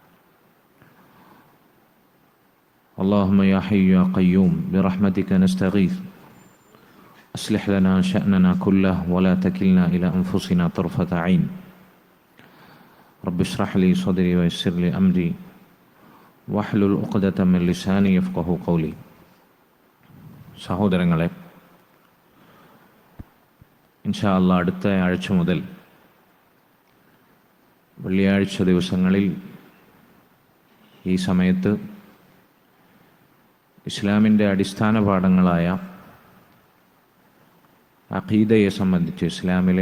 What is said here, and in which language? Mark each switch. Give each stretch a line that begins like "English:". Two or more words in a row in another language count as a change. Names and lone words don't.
Arabic: اللهم يا حي يا قيوم برحمتك نستغيث أصلح لنا شأننا كله ولا تكلنا إلى أنفسنا طرفة عين. رب اشرح لي صدري ويسر لي أمري واحلل عقدة من لساني يفقهوا قولي.
Malayalam: സഹോദരങ്ങളെ,
Arabic: إن شاء الله
Malayalam: അടുത്ത ആഴ്ച മുതൽ വെള്ളിയാഴ്ച ദിവസങ്ങളിൽ ഈ സമയത്ത് ഇസ്ലാമിൻ്റെ അടിസ്ഥാന പാഠങ്ങളായ അഖീദയെ സംബന്ധിച്ച് ഇസ്ലാമിലെ